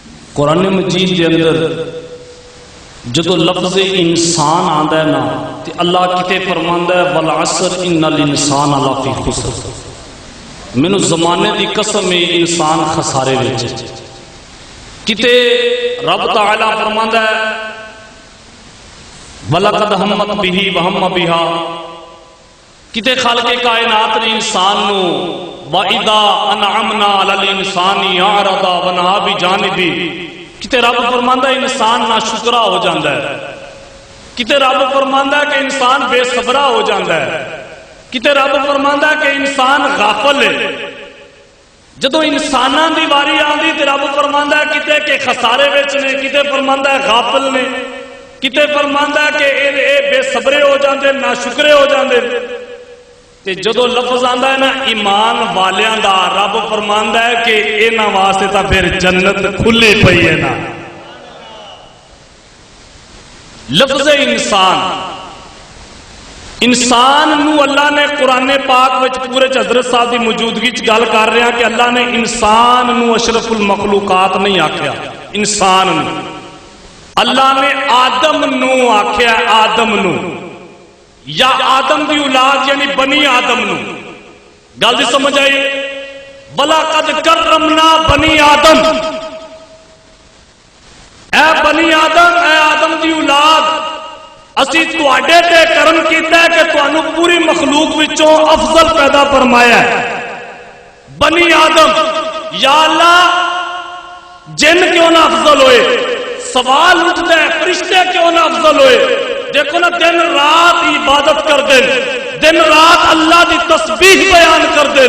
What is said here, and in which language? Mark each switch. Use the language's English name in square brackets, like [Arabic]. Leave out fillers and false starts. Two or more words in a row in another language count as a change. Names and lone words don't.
[Punjabi] قرآن مجید کے اندر جدو لفظ انسان آندا ہے نا تے اللہ کتے فرماندا ہے [Arabic] والعصر ان الانسان لفی خسر. [Punjabi] مینوں زمانے دی قسم ہے انسان خسارے وچ. کتے رب تعالی فرماندا ہے [Arabic] وَلَقَدْ هَمَّتْ بِهِ وَهَمَّ بِهَا. [Punjabi] کتے خالق کائنات نے انسان نو [Arabic] وَإِذَا أَنْعَمْنَا عَلَى الْإِنسَانِ أَعْرَضَ وَنَأَىٰ بِجَانِبِهِ. [Punjabi] کتے رب فرماندا ہے انسان ناشکرا ہو جاندا ہے. کتے رب فرماندا ہے کہ انسان بے صبرا ہو جاندا ہے. کتے رب فرماندا ہے کہ انسان غافل ہے. جدو انساناں دی واری آندی تے رب فرماندا ہے کتے کہ خسارے وچ نے, کتے فرماندا ہے غافل نے, کتے فرماندا ہے کہ اے بے صبرے ہو جاندے, ناشکرے ہو جاندے. تے جدو لفظ آندا ہے نا ایمان والیاں دا, رب فرماندا ہے کہ انہاں واسطے تا پھر جنت کھلی پئی ہے نا. لفظ انسان نو اللہ نے قرآن پاک وچ پورے حضرت صاحب دی موجودگی چ گل کر رہے ہیں کہ اللہ نے انسان نو [Arabic] اشرف المخلوقات [Punjabi] نہیں آکھیا. انسان نو اللہ نے آدم نو آکھیا, آدم نو یا آدم دی اولاد یعنی [Arabic] بنی آدم [Punjabi] نو. گل دی سمجھ آئی؟ [Arabic] وَلَقَدْ كَرَّمْنَا بَنِي آدم. [Punjabi] اے [Arabic] بنی آدم, [Punjabi] اے آدم دی اولاد, اسی تواڈے تے کرم کیتا ہے کہ تانوں پوری مخلوق وچوں افضل پیدا فرمایا ہے. [Arabic] بنی آدم, [Punjabi] یا اللہ جن کیوں نہ افضل ہوئے؟ [Urdu] سوال اٹھتا ہے فرشتے کیوں نہ افضل ہوئے؟ [Punjabi] دیکھو نا دن رات عبادت کر دیں, دن رات اللہ دی تسبیح بیان کر دیں.